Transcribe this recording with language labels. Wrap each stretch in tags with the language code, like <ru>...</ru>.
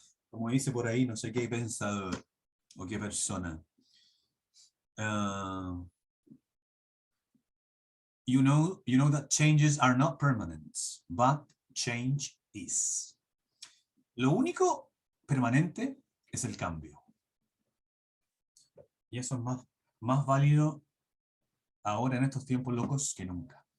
<es>Como dice por ahí, no sé qué pensador o qué persona.</es> <en>You know that changes are not permanent, but change is.</en> <es>Lo único permanente es el cambio. Y eso es más válido ahora en estos tiempos locos que nunca.</es>